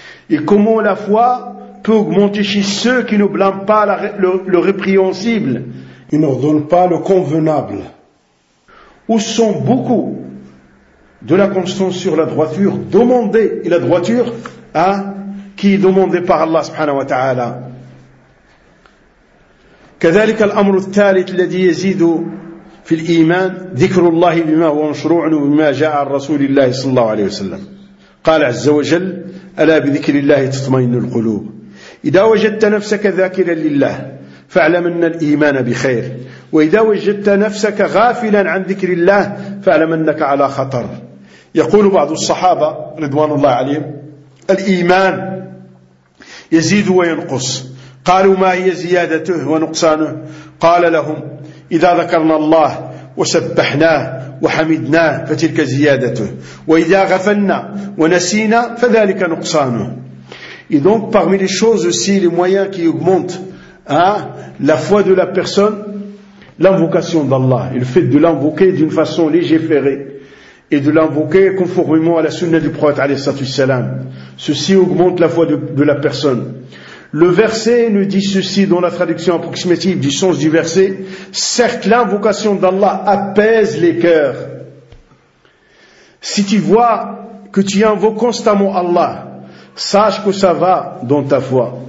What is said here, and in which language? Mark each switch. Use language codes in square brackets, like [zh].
[fr] Et comment la foi peut augmenter chez ceux qui ne blâment pas le répréhensible. Ils n'ordonnent pas le convenable. Où sont beaucoup de la constance sur la droiture demandée, et la droiture qui est demandée par Allah subhanahu wa ta'ala. [ar] كذلك الأمر الثالث الذي يزيد في الإيمان ذكر الله بما هو مشروع وبما جاء الرسول الله صلى الله عليه وسلم. قال عز وجل ألا بذكر الله تطمئن القلوب. إذا وجدت نفسك ذاكرا لله فاعلم أن الإيمان بخير، وإذا وجدت نفسك غافلا عن ذكر الله فاعلم أنك على خطر. يقول بعض الصحابة رضوان الله عليهم الإيمان يزيد وينقص، قالوا ما هي زيادته ونقصانه؟ قال لهم إذا ذكرنا الله وسبحناه وحمدناه فتلك زيادته، وإذا غفلنا ونسينا فذلك نقصانه. [fr] Et donc, parmi les choses aussi, les moyens qui augmentent la foi de la personne, l'invocation d'Allah, et le fait de l'invoquer d'une façon légiférée, et de l'invoquer conformément à la sunna du prophète, alayhi salatu wassalam. Ceci augmente la foi de la personne. Le verset nous dit ceci dans la traduction approximative du sens du verset, « Certes, l'invocation d'Allah apaise les cœurs. » Si tu vois que tu invoques constamment Allah, sache que ça va dans ta foi.